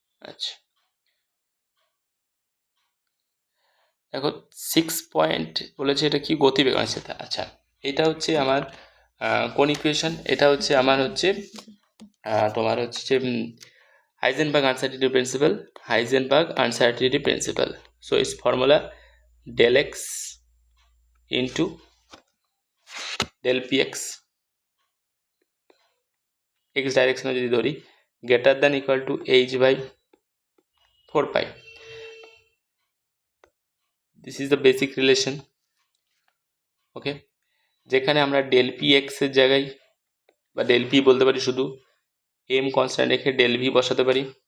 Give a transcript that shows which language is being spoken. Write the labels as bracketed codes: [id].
[bn] আচ্ছা, দেখো 6 পয়েন্ট বলেছে, এটা কি গতিবেগ আছে? আচ্ছা, এটা হচ্ছে আমার কোন ইকুয়েশন? এটা হচ্ছে আমার হচ্ছে তোমার হচ্ছে যে Heisenberg uncertainty principle, Heisenberg uncertainty principle. [en] So its formula del x into del px, x direction [bn] যদি ধরি, [en] greater than equal to h by 4 pi. This is the basic relation. [bn] Okay, যেখানে আমরা del px এর জায়গায় বা del p বলতে পারি, শুধু m কনস্ট্যান্ট রেখে del v বসাতে পারি।